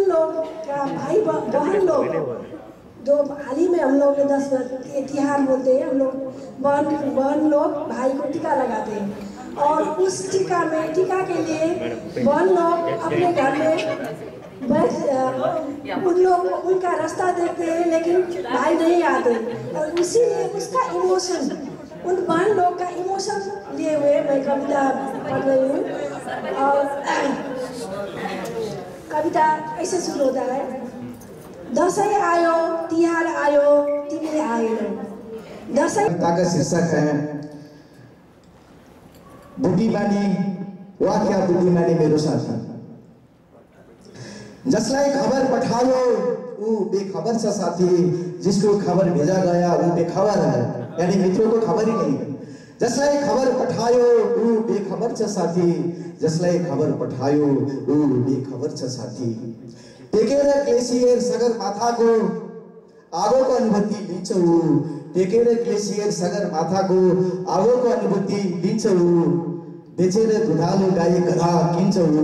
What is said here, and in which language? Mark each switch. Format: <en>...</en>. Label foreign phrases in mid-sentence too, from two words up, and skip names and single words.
<hi>लोग का भाई बहन लोग जो हाल ही में हम लोग ने 10 तिहार बोलते हैं, हम लोग बहन लोग भाई को टीका लगाते हैं, और उस टीका के लिए बहन लोग अपने घर में बैठ उन लोग उनका रास्ता देखते हैं, लेकिन भाई नहीं आते, और इसीलिए उसका इमोशन, उन बहन लोग का इमोशन लिए हुए मैं कविता पढ़ रही हूँ। और कविता ऐसे शुरू होता है,</hi> <ne>दशैं आयो तिहार आयो तिमी आएनौ।</ne> <hi>कविता का शीर्षक है बुद्धिमानी, वाह क्या बुद्धिमानी</hi> <ne>मेरो साथी। जसलाई खबर पठायो वो बेखबर छ साथी,</ne> <hi>जिसको खबर भेजा गया वो बेखबर है, यानी मित्रों को खबर ही नहीं है।</hi> <ne>जसलाई खबर पठायो वो बेखबर छ साथी, जसलाई खबर पठायो वो बेखबर छ साथी। टेकेर ग्लेसियर सगर माथाको आगोको अनुभूति लिन्छ ऊ, टेकेर ग्लेसियर सगर माथाको आगोको अनुभूति लिन्छ ऊ, बेचेर दुधालो गाई गधा किन्छ ऊ।</ne>